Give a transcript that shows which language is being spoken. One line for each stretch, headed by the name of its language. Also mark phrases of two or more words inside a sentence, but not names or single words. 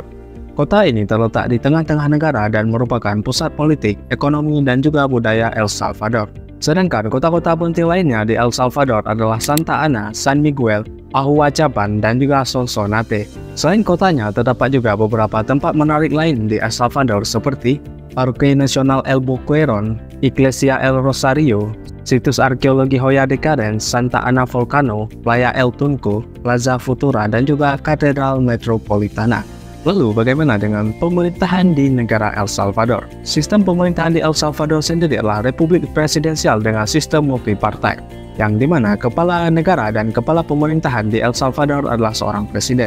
Indonesian: Kota ini terletak di tengah-tengah negara dan merupakan pusat politik, ekonomi, dan juga budaya El Salvador. Sedangkan kota-kota penting lainnya di El Salvador adalah Santa Ana, San Miguel, Ahuachapan, dan juga Sonsonate. Selain kotanya, terdapat juga beberapa tempat menarik lain di El Salvador seperti Parque Nacional El Boquerón, Iglesia El Rosario, situs arkeologi Joya de Cadence, Santa Ana Volcano, Playa El Tunco, Plaza Futura, dan juga Katedral Metropolitana. Lalu bagaimana dengan pemerintahan di negara El Salvador? Sistem pemerintahan di El Salvador sendiri adalah republik presidensial dengan sistem multipartai, yang dimana kepala negara dan kepala pemerintahan di El Salvador adalah seorang presiden.